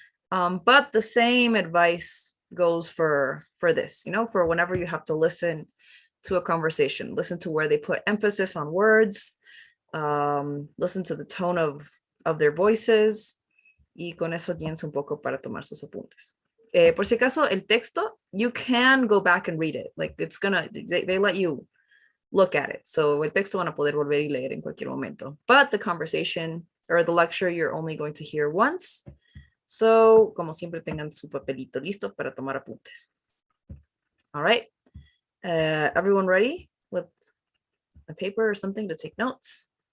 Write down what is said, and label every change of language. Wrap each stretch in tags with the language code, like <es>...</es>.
<en>But the same advice goes for this, you know, for whenever you have to listen to a conversation, listen to where they put emphasis on words, listen to the tone of their voices,</en> <es>y con eso tienes un poco para tomar sus apuntes. Por si acaso, el texto,</es> <en>you can go back and read it. Like it's gonna, they let you look at it.</en> <es>So el texto van a poder volver y leer en cualquier momento.</es> <en>But the conversation or the lecture, you're only going to hear once.</en> <es>So, como siempre, tengan su papelito listo para tomar apuntes. All right.</es> <en>Everyone ready with a paper or something to take notes?</en>